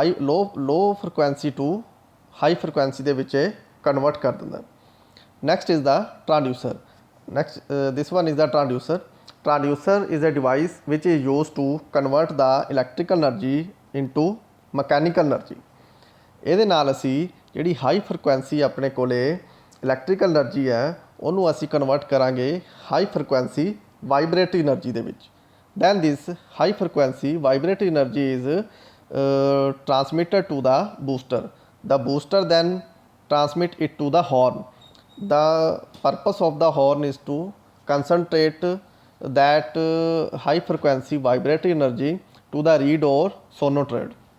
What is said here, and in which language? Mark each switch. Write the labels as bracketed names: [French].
[English] Low frequency to high frequency [Punjabi] ਦੇ ਵਿੱਚ [English] convert [Punjabi] ਕਰ ਦਿੰਦਾ. [English] Next is the transducer. This one is the transducer. Transducer is a device which is used to convert the electrical energy into mechanical energy. [Punjabi] ਇਹਦੇ ਨਾਲ ਅਸੀਂ ਜਿਹੜੀ high frequency ਆਪਣੇ ਕੋਲੇ ਇਲੈਕਟ੍ਰੀਕਲ એનર્ਜੀ ਹੈ ਉਹਨੂੰ ਅਸੀਂ ਕਨਵਰਟ ਕਰਾਂਗੇ ਹਾਈ ਫ੍ਰੀਕੁਐਂਸੀ ਵਾਈਬ੍ਰੇਟਰੀ એનર્ਜੀ ਦੇ ਵਿੱਚ. [English] Then this high frequency vibratory energy is transmitted to the booster. The booster then transmit it to the horn. The purpose of the horn is to concentrate that high frequency vibratory energy to the reed or sonotrode.